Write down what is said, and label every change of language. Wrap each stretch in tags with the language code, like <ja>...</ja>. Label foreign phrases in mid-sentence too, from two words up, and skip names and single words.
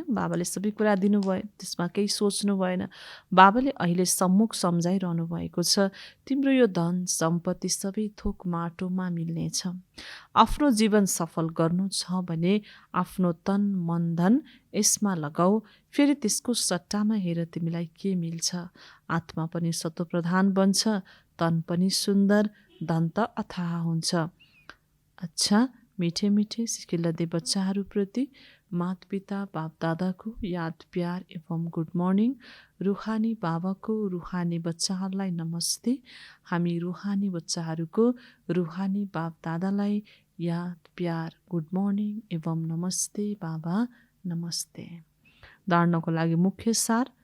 <ne>बाबाले सबै कुरा दिनुभयो, त्यसमा केही सोच्नु भएन। बाबाले अहिले सम्मुख सम्झाइरहनु भएको छ, तिम्रो यो धन सम्पत्ति सबै थोक माटोमा मिल्नेछ। आफ्नो जीवन सफल गर्नु छ भने आफ्नो तन मन धन यसमा लगाऊ। फेरि त्यसको सट्टामा हेर तिमीलाई के मिल्छ। आत्मा पनि सत्वप्रधान बन्छ, तन पनि सुन्दर, धन त अथाह हुन्छ। अच्छा, मिठे मिठे सिकिलदे बच्चाहरूप्रति माता पिता बाप दादाको याद प्यार एवं</ne> <en>good morning.</en> <ne>रुहानी बाबाको रुहानी बच्चाहरूलाई नमस्ते। हामी रुहानी बच्चाहरूको रुहानी बाप दादालाई याद प्यार</ne> <en>good morning</en> <ne>एवं नमस्ते बाबा नमस्ते। धार्नको लागि मुख्य सार।</ne>